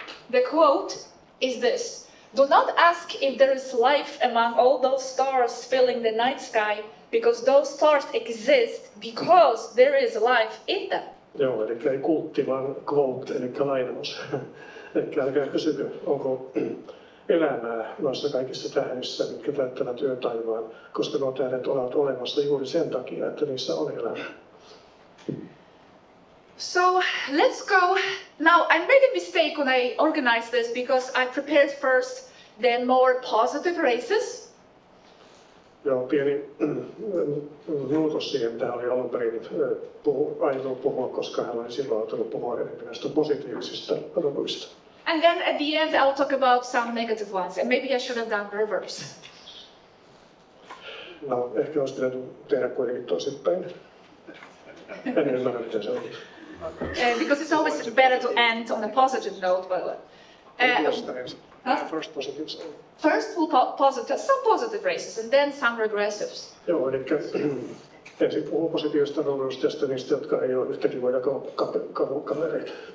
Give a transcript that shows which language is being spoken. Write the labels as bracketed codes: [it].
[en] The quote is this: "Do not ask if there is life among all those stars filling the night sky, because those stars exist because there is life in them." [fi] Joo, eli ei kultti, vaan quote, eli lainaus. Eli älkää kysykö, onko elämää noissa kaikissa tähdissä, mitkä täyttävät yötaivaan, koska nuo tähdet ovat olemassa juuri sen takia, että niissä on elämää. [en] So let's go. Now I made a mistake when I organized this because I prepared first the more positive races. [fi] Joo, pieni muutos siihen, mitä oli alun perin aiottu puhua, koska hän oli silloin ajatellut puhua enemmän näistä positiivisista roduista. [en] And then at the end I'll talk about some negative ones, and maybe I should have done reverse. [fi] No, ehkä olisi pitänyt tehdä kuitenkin toisinpäin. En ymmärrä, miten se on. [en] Because it's always better to end on a positive note. First positives. First we'll some positive races and then some regressives. [fi] Joo, eli ensin puhuu positiivista roduista ja sitten niistä, jotka ei ole yhtä kivoja kavereita.